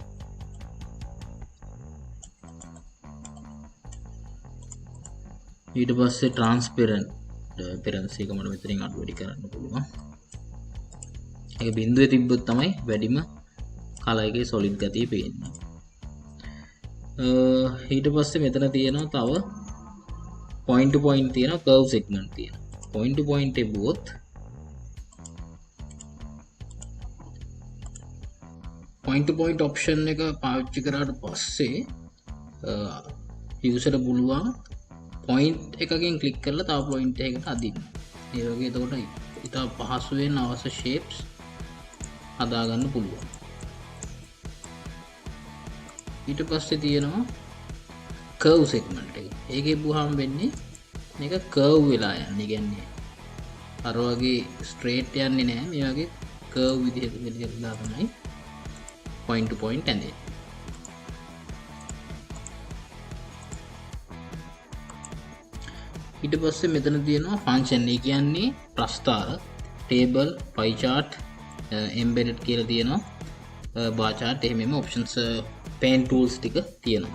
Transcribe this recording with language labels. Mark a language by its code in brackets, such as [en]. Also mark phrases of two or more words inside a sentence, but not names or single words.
[si] ඊට පස්සේ [en] transparent appearance [si] එක මට මෙතනින් අඩු වැඩි කරන්න පුළුවන්. ඒක බිඳුවේ තිබ්බොත් තමයි වැඩිම කලර් එකේ solid ගතිය පේන්නේ. ඊට පස්සේ මෙතන තියෙනවා තව [en] point to point [si] තියෙනවා [en] curve segment [si] තියෙනවා. [en] point to point [si] එබුවොත් [en] point to point option [si] එක පාවිච්චි කරාට පස්සේ user පුළුවන් point එකකින් click කරලා තව point එකකට අදින්න. ඒ වගේ එතකොට ඉතා පහසුවෙන් අවශ්‍ය shapes හදා ගන්න පුළුවන්. ඊට පස්සේ තියෙනවා [en] curve segment [si] එක. ඒකේ බුහාම වෙන්නේ මේක curve වෙලා යන්නේ. කියන්නේ අර වගේ straight යන්නේ නැහැ. මේ වගේ curve විදිහට වෙලා තමයි [en] point to point [si] ඇඳෙන්නේ. ඊට පස්සේ මෙතන තියෙනවා function. ඒ කියන්නේ ප්‍රස්තාර, table, [en] pie chart, [si] embedded කියලා තියෙනවා. [en] bar chart [si] එහෙමම [en] options paint tools [si] ටික තියෙනවා.